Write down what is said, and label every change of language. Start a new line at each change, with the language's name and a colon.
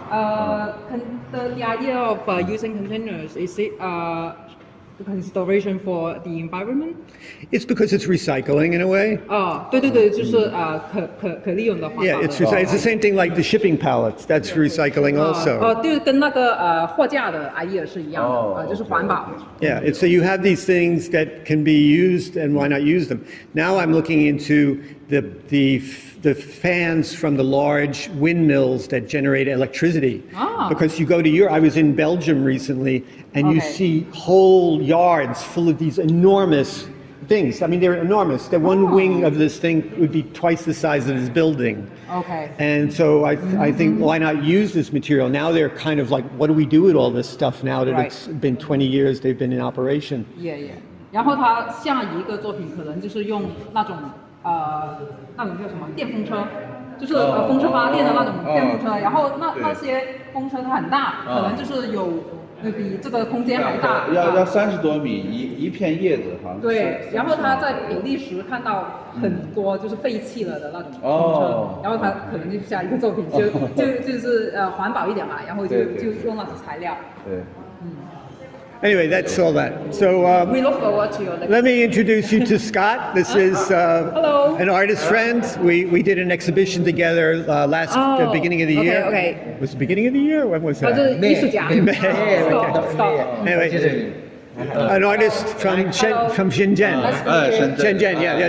English: The idea of using containers, is it the consideration for the environment? It's because it's recycling in a way.
Chinese: 对对对，就是可利用的环保的。
English: Yeah, it's the same thing like the shipping pallets. That's recycling also.
Chinese: 就是跟那个货架的 idea 是一样的，就是环保。
English: Yeah, it's, so you have these things that can be used, and why not use them? Now I'm looking into the fans from the large windmills that generate electricity. Because you go to Europe, I was in Belgium recently, and you see whole yards full of these enormous things. I mean, they're enormous. The one wing of this thing would be twice the size of this building. Okay. And so I think, why not use this material? Now they're kind of like, what do we do with all this stuff now that it's been 20 years they've been in operation? Yeah.
Chinese: 然后它下一个作品可能就是用那种叫什么电风车，就是风车发电的那种电风车，然后那些风车它很大，可能就是有比这个空间还大，要30多米一片叶子，好像。对，然后他在比利时看到很多就是废弃了的那种风车，然后他可能就下一个作品就是环保一点嘛，然后就用那种材料。对。
English: Anyway, that's all that. So We look forward to your next. let me introduce you to Scott. This is Hello. an artist friend. We did an exhibition together the beginning of the year. Okay. Was it the beginning of the year? When was
Chinese: 他
English: that?
Chinese: 是艺术家。
English: Stop. Anyway, an artist from Shenzhen. Shenzhen, yeah.